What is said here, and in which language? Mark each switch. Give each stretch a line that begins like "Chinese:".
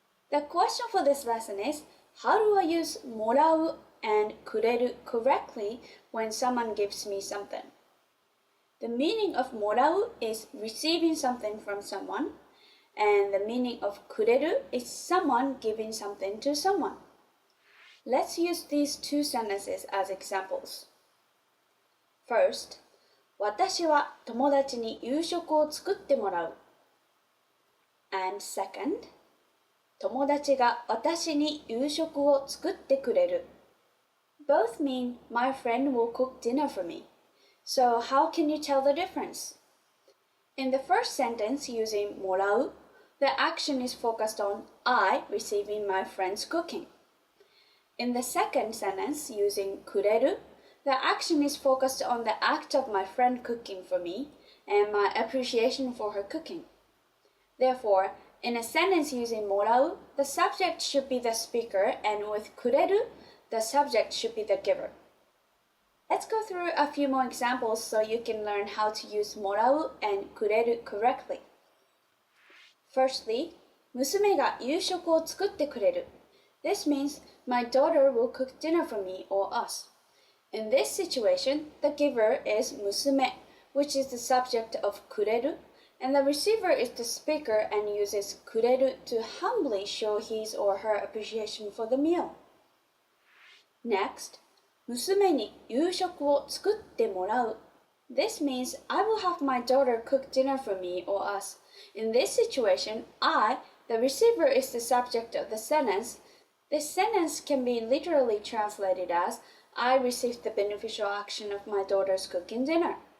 English: The question for this lesson is, how do I use もらう and くれる correctly when someone gives me something? The meaning of もらう is receiving something from someone, and the meaning of くれる is someone giving something to someone. Let's use these two sentences as examples. First,
Japanese: 私は友達に夕食を作ってもらう.
English: And second,
Japanese: 友達が私に夕食を作ってくれる.
English: Both mean my friend will cook dinner for me. So how can you tell the difference? In the first sentence using もらう, the action is focused on I receiving my friend's cooking. In the second sentence using くれる, the action is focused on the act of my friend cooking for me and my appreciation for her cooking. Therefore, in a sentence using もらう, the subject should be the speaker, and with くれる, the subject should be the giver. Let's go through a few more examples so you can learn how to use もらう and くれる correctly. Firstly,
Japanese: 娘が夕食を作ってくれる.
English: This means my daughter will cook dinner for me or us. In this situation, the giver is 娘, which is the subject of くれる, and the receiver is the speaker and uses くれる to humbly show his or her appreciation for the meal. Next,
Japanese: 娘に夕食を作ってもらう.
English: This means I will have my daughter cook dinner for me or us. In this situation, I, the receiver, is the subject of the sentence. This sentence can be literally translated as I received the beneficial action of my daughter's cooking dinner.